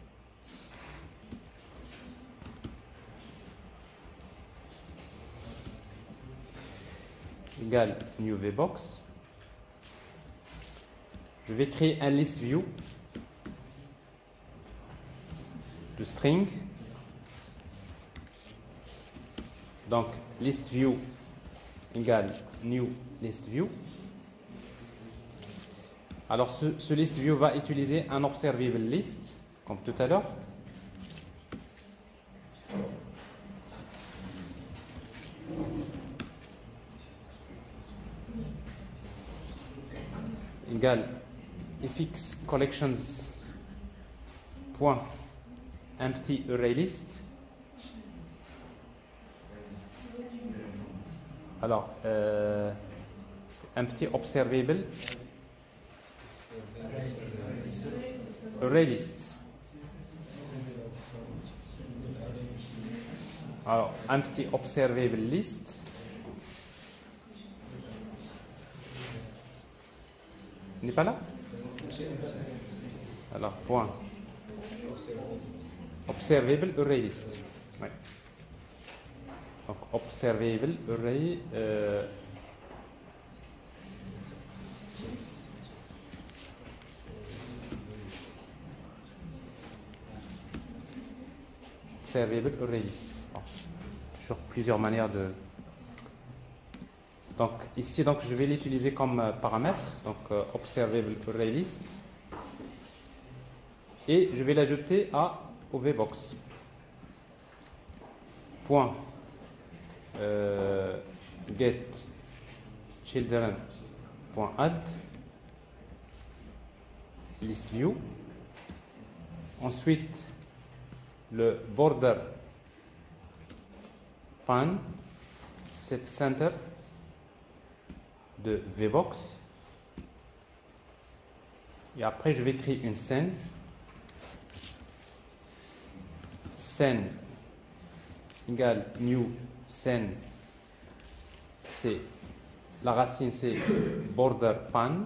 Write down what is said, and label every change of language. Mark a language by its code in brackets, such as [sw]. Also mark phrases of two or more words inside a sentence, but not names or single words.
[fr] Égale [en] new VBox. [fr] Je vais créer un [en] list view [fr] de string. Donc [en] list view [fr] égale [en] new list view. [fr] Alors ce [en] list view [fr] va utiliser un [en] observable list [fr] comme tout à l'heure. [en] Égale fx collections point empty array list. Alors empty observable array list. Alors empty observable list. [fr] Il n'est pas là? Alors, point. [en] Observable array list. [fr] Ouais. Donc, [en] observable array. Observable array list. [fr] Bon. Toujours plusieurs manières de. Donc ici, donc, je vais l'utiliser comme paramètre, donc [en] observable array list, [fr] et je vais l'ajouter au VBox. [en] Point get children point add list view. [fr] Ensuite, le [en] border pan set center [fr] de VBox. Et après, je vais créer une scène. Scène égale new scène. C'est la racine, c'est [en] border pan.